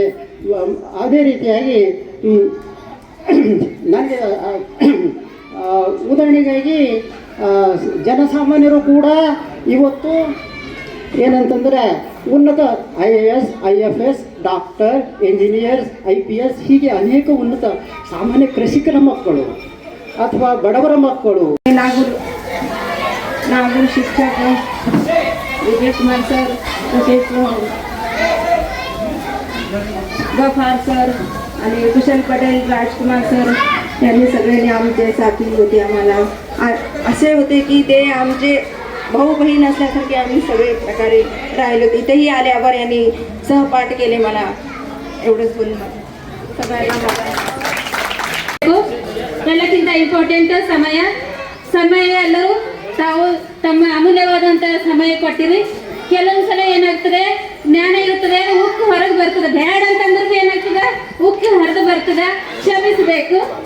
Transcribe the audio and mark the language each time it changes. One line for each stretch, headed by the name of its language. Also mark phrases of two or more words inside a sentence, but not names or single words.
Kannada: ಅದೇ ರೀತಿಯಾಗಿ ನನಗೆ ಉದಾಹರಣೆಗಾಗಿ ಜನಸಾಮಾನ್ಯರು ಕೂಡ ಇವತ್ತು ಏನಂತಂದರೆ ಉನ್ನತ IAS, IFS, ಡಾಕ್ಟರ್, ಎಂಜಿನಿಯರ್ಸ್, IPS ಹೀಗೆ ಅನೇಕ ಉನ್ನತ ಸಾಮಾನ್ಯ ಕೃಷಿಕರ ಮಕ್ಕಳು ಅಥವಾ ಬಡವರ ಮಕ್ಕಳು,
Marathi: नागूर शिक्षक विजय कुमार सर, तसेच गफार सर आणि कुशल पटेल, राजकुमार सर यांनी सगळ्यांनी आमचे साथी होते. आम्हाला असे होते की ते आमचे भाऊ बहीण असल्यासारखे आम्ही सगळे प्रकारे राहिलो. इथेही आल्यावर यांनी सहपाठ केले. मला एवढंच बोलून सगळ्यांना
Kannada: ಎಲ್ಲಕ್ಕಿಂತ ಇಂಪಾರ್ಟೆಂಟ್ ಸಮಯ ಎಲ್ಲರೂ ತಾವು ತಮ್ಮ ಅಮೂಲ್ಯವಾದಂಥ ಸಮಯ ಕೊಟ್ಟಿರಿ. ಕೆಲವೊಂದು ಸಲ ಏನಾಗ್ತದೆ, ಜ್ಞಾನ ಇರುತ್ತದೆ, ಉಕ್ಕು ಹೊರಗೆ ಬರ್ತದೆ. ಬ್ಯಾಡ್ ಅಂತಂದ್ರೂ ಏನಾಗ್ತದೆ, ಉಕ್ಕು ಹೊರದು ಬರ್ತದೆ. ಕ್ಷಮಿಸಬೇಕು.